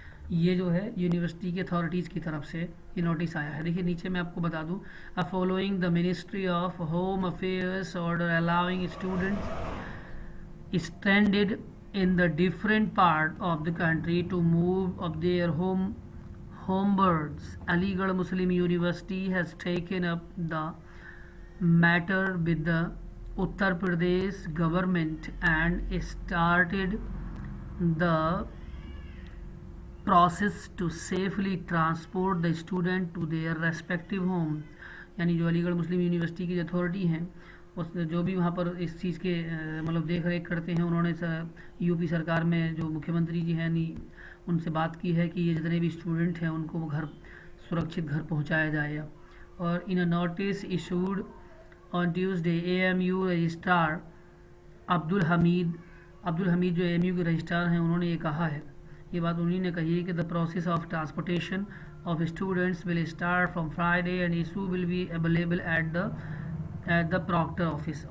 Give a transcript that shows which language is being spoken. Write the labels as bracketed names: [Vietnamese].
[Hindi] ये जो है यूनिवर्सिटी की अथॉरिटीज़ की तरफ से ये नोटिस आया है। देखिए नीचे मैं आपको बता दूं, [English] Following the ministry of home affairs order allowing students stranded in the different part of the country to move of their homewards. Aligarh Muslim University has taken up the matter with the Uttar Pradesh government and started the process to safely transport the student to their respective home. [Hindi] यानी जो अलीगढ़ मुस्लिम university की authority हैं उस जो भी वहाँ पर इस चीज़ के मतलब देख रेख करते हैं, उन्होंने यूपी सरकार में जो मुख्यमंत्री जी हैं उनसे बात की है कि ये जितने भी स्टूडेंट हैं उनको घर सुरक्षित घर पहुँचाया जाएगा। [English] और in a notice issued on Tuesday AMU registrar Abdul Hamid [Hindi] जो AMU के रजिस्ट्रार हैं उन्होंने ये कहा है, ये बात उन्हीं ने कही है कि [English] The process of transportation of students will start from Friday and issue will be available at the proctor office.